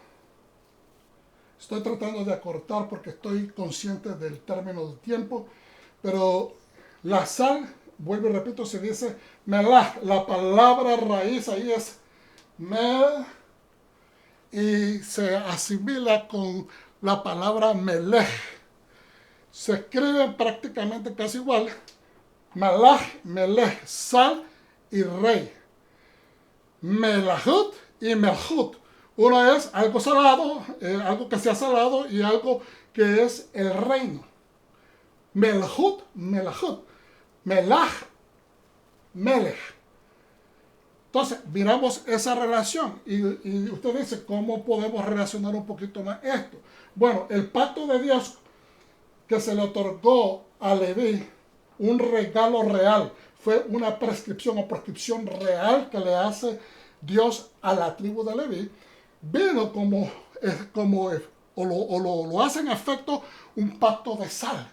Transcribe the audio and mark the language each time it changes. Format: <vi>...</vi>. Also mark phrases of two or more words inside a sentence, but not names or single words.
<es>Estoy tratando de acortar porque estoy consciente del término de tiempo, pero la sal, vuelvo y repito, se dice melach. La palabra raíz ahí es mel y se asimila con la palabra melech. Se escriben prácticamente casi igual.</es> <he>מלח, מלך,</he> <es>sal y rey.</es> <he>Melachut y melchut.</he> <es>Uno es algo salado, algo que sea salado, y algo que es el reino.</es> <he>מלכות, מלחות. מלח, מלך.</he> <es>Entonces, miramos esa relación. Y usted dice, ¿cómo podemos relacionar un poquito más esto? Bueno, el pacto de Dios que se le otorgó a Leví, un regalo real, fue una prescripción o prescripción real que le hace Dios a la tribu de Leví, vino lo hace en efecto un pacto de sal.</es>